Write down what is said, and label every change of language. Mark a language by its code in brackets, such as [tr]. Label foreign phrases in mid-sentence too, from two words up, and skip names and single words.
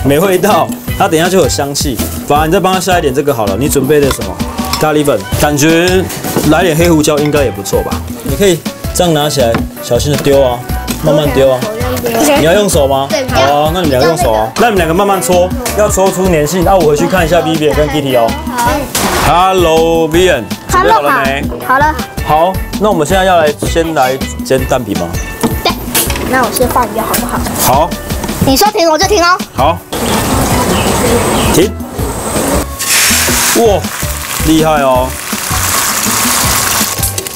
[zh] 沒味道，它等一下就有香氣。反正你再幫它下一點這個好了。你準備的什麼？咖喱粉，感覺來點黑胡椒應該也不錯吧？你可以這樣拿起來，小心的丟啊，慢慢丟啊。你要用手嗎？對。好啊，那你們兩個用手啊。那你們兩個慢慢搓，要搓出粘性。那我回去看一下 Vivian 跟 Kitty 哦。好。Hello Vivian， 準備好了沒？好了。好，那我們現在先來煎蛋皮嗎？對。那我先放一個好不好？好。你說停我就停哦。好。停。哇，厲害哦。